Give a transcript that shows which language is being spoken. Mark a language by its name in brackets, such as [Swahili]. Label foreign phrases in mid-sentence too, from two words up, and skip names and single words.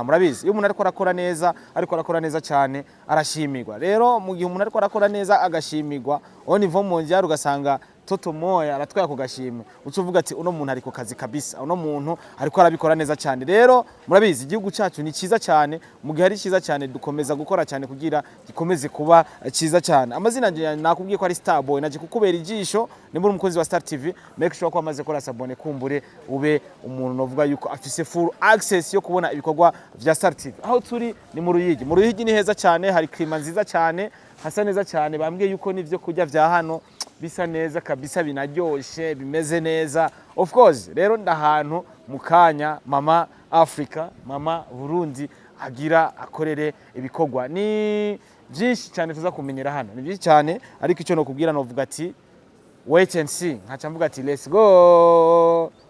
[Rundi] Murabizi iyo umuntu ariko arakora neza cyane arashimirwa. Rero mu gihe umuntu ariko arakora neza agashimirwa [French] au niveau mondial [Rundi] ugasanga Toto Moya aratwaya ku gashimwe, ucuvuga ati uno muntu ariko [Swahili] kazi kabisa, [Rundi] uno muntu ariko arabikora neza cyane. Rero murabizi igihugu cyacu ni cyiza cyane, mu gihe ari cyiza cyane dukomeza gukora cyane kugira gikomeze kuba cyiza cyane. Amazina nje nakubwiye ko ari Star Boy, naje kukubera ijisho, ni muri umukunzi wa Star TV. [English] Make sure [Rundi] ko amaze kora sabone kumbure ube umuntu novuga yuko afise [English] full access [Rundi] yo kubona ibikorwa vya Star TV. Aho turi ni mu Ruyigi. Mu Ruyigi ni heza cyane, hari klima nziza cyane, hasa neza cyane. Bambwiye yuko nivyo kurya vya hano bisa neza kabisa, binaryoshe, bimeze neza. [English] Of course [Rundi] rero ndahantu mukanya Mama Africa, Mama Burundi agira akorere ibikorwa. Ni byinshi cyane tuza kumenyera hano, ni byinshi cyane, ariko icyo no kubwira no vuga ati [English] wait and see. [Rundi] Nkaca mvuga ati [English] let's go.